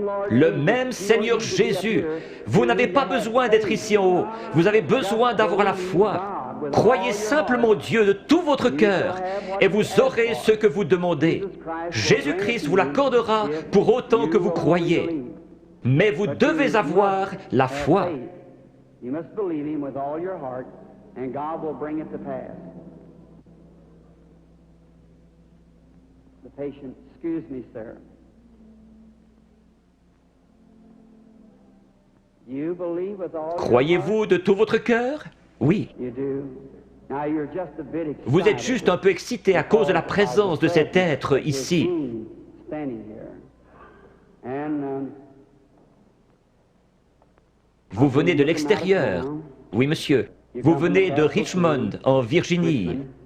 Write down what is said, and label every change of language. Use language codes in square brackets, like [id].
[fr] Le même Seigneur Jésus. Vous n'avez pas besoin d'être ici en haut. Vous avez besoin d'avoir la foi. Croyez simplement Dieu de tout votre cœur et vous aurez ce que vous demandez. Jésus-Christ vous l'accordera pour autant que vous croyez. Mais vous devez avoir la foi. [en] You must believe him with all your heart, and God will bring it to pass. The patient, excuse me, sir. You believe with all your [fr] Croyez-vous [en] heart? [fr] de tout votre cœur? Oui. [en] You do. Now you're just a bit excited. [fr] Vous êtes juste un peu excité à cause de la présence de cet être ici. [en] Standing here. And, [fr] Vous venez de l'extérieur. Oui, monsieur. Vous venez de Richmond, en Virginie.